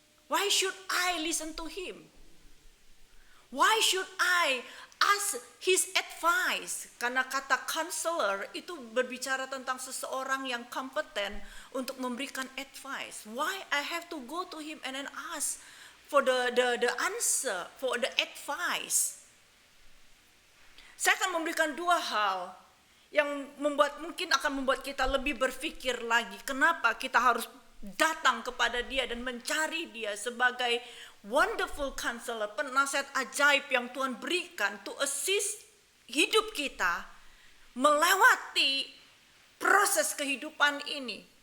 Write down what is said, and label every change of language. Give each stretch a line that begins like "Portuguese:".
English: Why should I listen to him? Why should I ask his advice?
Indonesian: Karena kata counselor itu berbicara tentang seseorang yang kompeten untuk memberikan advice.
English: Why I have to go to him and then ask for the answer, for the advice?
Indonesian: Saya akan memberikan dua hal yang mungkin akan membuat kita lebih berpikir lagi. Kenapa kita harus datang kepada dia dan mencari dia sebagai
English: wonderful counselor,
Indonesian: penasehat ajaib yang Tuhan berikan
English: to assist
Indonesian: hidup kita melewati proses kehidupan ini.